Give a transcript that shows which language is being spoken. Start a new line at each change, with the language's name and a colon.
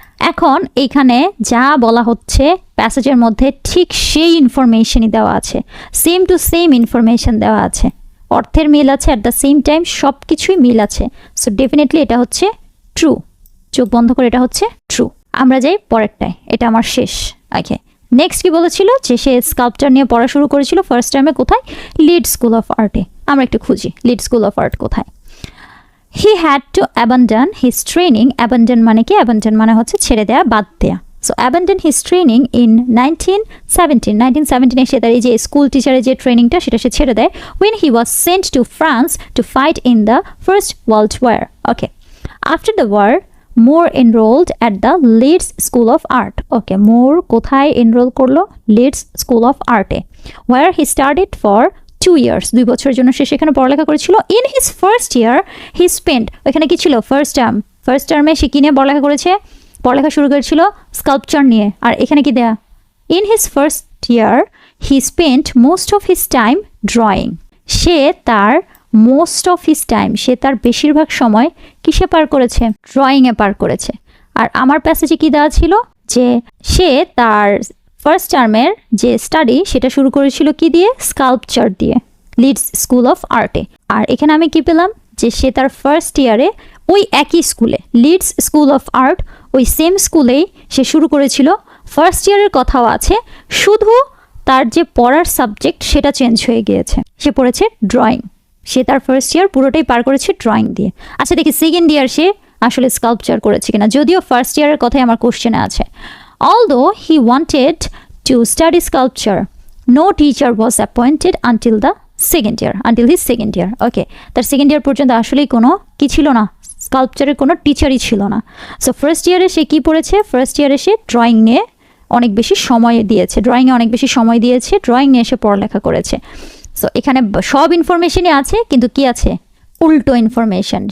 Bangla: এখন এইখানে যা বলা হচ্ছে প্যাসেজের মধ্যে ঠিক সেই ইনফরমেশনই দেওয়া আছে, সেম টু সেম ইনফরমেশন দেওয়া আছে, অর্থের মিল আছে,
English: at the same time
Bangla: সব কিছুই মিল আছে। সো ডেফিনেটলি এটা হচ্ছে ট্রু। চোখ বন্ধ করে এটা হচ্ছে ট্রু। আমরা যাই পরেরটায়, এটা আমার শেষ। ওকে, নেক্সট কি বলেছিল? যে সে স্কাল্পচার নিয়ে পড়া শুরু করেছিল ফার্স্ট টাইমে কোথায়? Lead school of আর্টে। আমরা একটু খুঁজি লিড স্কুল অফ আর্ট কোথায়।
English: He had to abandon his training.
Bangla: Abandon মানে কি? Abandon মানে হচ্ছে ছেড়ে দেয়া, বাদ দেয়া।
English: So abandon his training in 1917.
Bangla: 1917 সে তার এই যে স্কুল টিচারের যে ট্রেনিংটা সেটা সে ছেড়ে দেয়।
English: When he was sent to France to fight in the First World War. Okay. After the war, Moore enrolled at the Leeds School of Art. Okay, Moore
Bangla: কোথায়
English: enroll
Bangla: করলো?
English: Leeds School of Art, where he studied for 2 years,
Bangla: 2 বছরের জন্য সে সেখানে পড়ালেখা করেছিল।
English: in his first year he spend,
Bangla: ওইখানে কি ছিল? ফার্স্ট টার্মে সে কি নিয়ে পড়ালেখা করেছে? পড়ালেখা শুরু করেছিল স্কাল্পচার নিয়ে। আর এখানে কি দেয়া?
English: In his first year he spent most of his time drawing.
Bangla: সে তার
English: most of his time,
Bangla: সে তার বেশিরভাগ সময় কিসে পার করেছে? ড্রয়িংয়ে পার করেছে। আর আমার প্যাসেজে কি দেওয়া ছিল? যে সে তার ফার্স্ট টার্মের যে স্টাডি সেটা শুরু করেছিল কি দিয়ে? স্কাল্পচার দিয়ে, লিডস স্কুল অফ আর্টে। আর এখানে আমি কি পেলাম? যে সে তার ফার্স্ট ইয়ারে ওই একই স্কুলে, লিডস স্কুল অফ আর্ট, ওই সেম স্কুলেই সে শুরু করেছিল। ফার্স্ট ইয়ারের কথাও আছে, শুধু তার যে পড়ার সাবজেক্ট সেটা চেঞ্জ হয়ে গিয়েছে, সে পড়েছে ড্রয়িং। সে তার ফার্স্ট ইয়ার পুরোটাই পার করেছে ড্রয়িং দিয়ে। আচ্ছা দেখি সেকেন্ড ইয়ার সে আসলে স্কাল্পচার করেছে কিনা, যদিও ফার্স্ট ইয়ারের কথাই আমার কোশ্চেনে আছে।
English: Although he wanted to study sculpture, no teacher was appointed until the second year, until his second year.
Bangla: Okay, তার সেকেন্ড ইয়ার পর্যন্ত আসলেই কোনো কি ছিল না, স্কাল্পচারের কোনো টিচারই ছিল না। সো ফার্স্ট ইয়ারে সে কি পড়েছে? ফার্স্ট ইয়ারে সে ড্রয়িং নিয়ে অনেক বেশি সময় দিয়েছে, ড্রয়িংয়ে অনেক বেশি সময় দিয়েছে, ড্রয়িং নিয়ে সে পড়ালেখা করেছে। সো এখানে সব ইনফরমেশনই আছে, কিন্তু কি আছে? উল্টো ইনফরমেশন।